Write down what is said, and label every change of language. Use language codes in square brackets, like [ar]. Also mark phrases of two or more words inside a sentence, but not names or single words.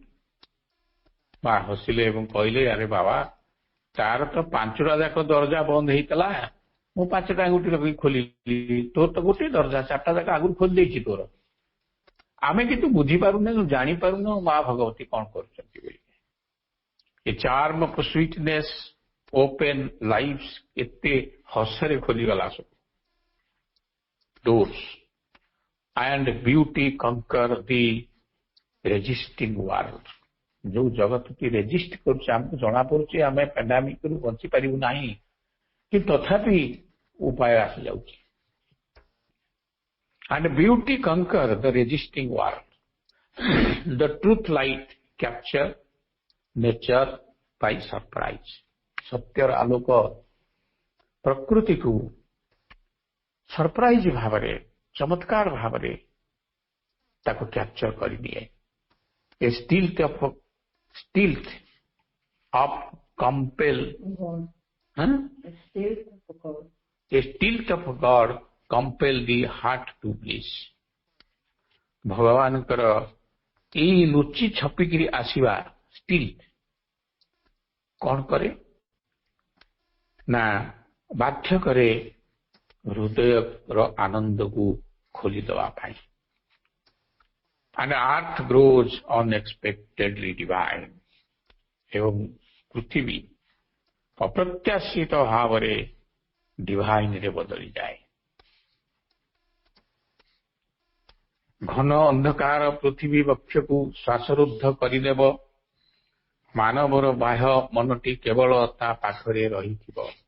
[or] ମା ହସିଲେ ଏବଂ କହିଲେ, ଆରେ ବାବା, ତାର ତ 5ଟା ଯାକ ଦରଜା ବନ୍ଦ ହେଇଥିଲା, ମୁଁ 5ଟା ଆଙ୍ଗୁଠି ଲଗେଇ ଖୋଲିଲି, ତୋର ତ ଗୋଟିଏ ଦରଜା, 4ଟା ଯାକ ଆଗରୁ ଖୋଲି ଦେଇଛି ତୋର। ଆମେ କିନ୍ତୁ ବୁଝିପାରୁନେ, ଜାଣିପାରୁନୁ ମା ଭଗବତୀ କଣ କରୁଛନ୍ତି ବୋଲି। [en] a charm of sweetness open lives, [or] ଏତେ ହସରେ ଖୋଲିଗଲା ସବୁ ଡୋର୍ସ। [en] and beauty conquer the resisting world। [or] ଯୋଉ ଜଗତଟି ରେଜିଷ୍ଟ କରୁଛି, ଆମକୁ ଜଣାପଡୁଛି ଆମେ ପାଣ୍ଡାମିକରୁ ବଞ୍ଚିପାରିବୁ ନାହିଁ, କିନ୍ତୁ ତଥାପି ଉପାୟ ଆସିଯାଉଛି। [en] and beauty conquer the resisting world। the truth light capture nature by surprise। [or] ସତ୍ୟର ଆଲୋକ ପ୍ରକୃତିକୁ ସରପ୍ରାଇଜ ଭାବରେ, ଚମତ୍କାର ଭାବରେ ତାକୁ କ୍ୟାପଚର କରିନିଏ। [en] a stealth of compel, a stealth of God compel the heart to bliss. [or] ଭଗବାନଙ୍କର ଏଇ ଲୁଚି ଛପିକିରି ଆସିବା ଷ୍ଟିଲ୍ କଣ କରେ ନା ବାଧ୍ୟ କରେ ହୃଦୟର ଆନନ୍ଦକୁ ଖୋଲିଦେବା ପାଇଁ। [en] And earth grows unexpectedly divine. [or] ଏବଂ ପୃଥିବୀ ଅପ୍ରତ୍ୟାଶିତ ଭାବରେ ଡିଭାଇନରେ ବଦଳିଯାଏ। ଘନ ଅନ୍ଧକାର ପୃଥିବୀ ବକ୍ଷକୁ ଶ୍ୱାସରୁଦ୍ଧ କରିଦେବ। ମାନବର ବାହ୍ୟ ମନଟି କେବଳ ତା ପାଖରେ ରହିଥିବ।